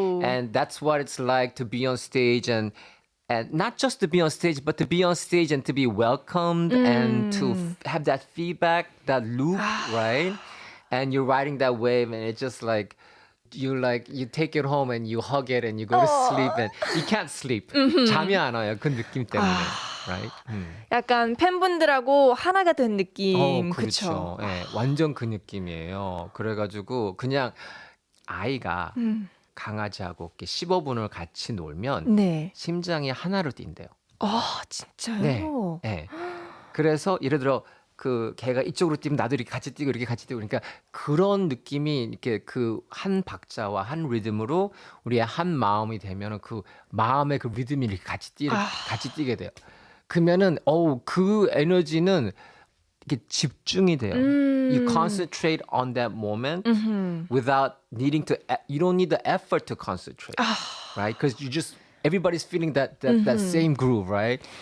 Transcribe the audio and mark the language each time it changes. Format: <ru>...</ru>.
<en>And that's what it's like to be on stage and not just to be on stage, but to be on stage and to be welcomed and to have that feedback, that loop, right? And you're riding that wave and it's just like, you take it home and you hug it and you go to sleep and you can't sleep.</en> <ko>잠이 안 와요. 그 느낌 때문에. Right? 약간 팬분들하고 하나가 된 느낌. 그렇죠. 네, 완전 그 느낌이에요. 그래가지고 그냥 아이가 강아지하고 15분을 같이 놀면 심장이 하나로 뛴대요. 진짜요? 네. 네. 그래서 예를 들어 그 걔가 이쪽으로 뛰면 나도 이렇게 같이 뛰고 이렇게 같이 뛰고 그러니까 그런 느낌이 이렇게 그 한 박자와 한 리듬으로 우리의 한 마음이 되면은 그 마음의 그 리듬이 이렇게 같이 뛰게 돼요. 그러면은 그 에너지는 이게 집중이 돼요.</ko> <en>You concentrate on that moment without needing to. You don't need the effort to concentrate, right? Because everybody's feeling that same groove, right?</en>